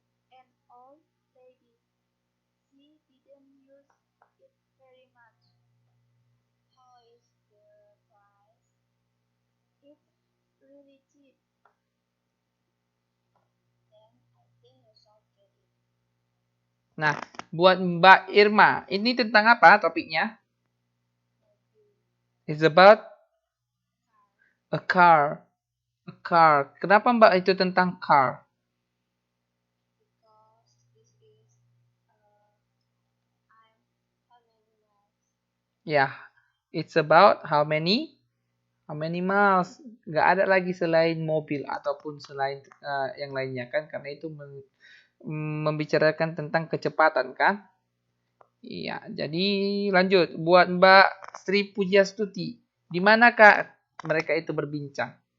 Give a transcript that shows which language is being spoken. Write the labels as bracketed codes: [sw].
[en] An old lady. She didn't use it very much. How is the price? It's really cheap. Then I think you should get it. [id] Nah, buat Mbak Irma, ini tentang apa topiknya? [en] It's about a car. A car. [id] Kenapa Mbak itu tentang car? [en] Because this is how many miles? Ya, it's about how many miles. [id] Nggak ada lagi selain mobil ataupun selain yang lainnya kan, karena itu membicarakan tentang kecepatan kan. Iya, jadi lanjut buat Mbak Sri Pujastuti. Di manakah mereka itu berbincang?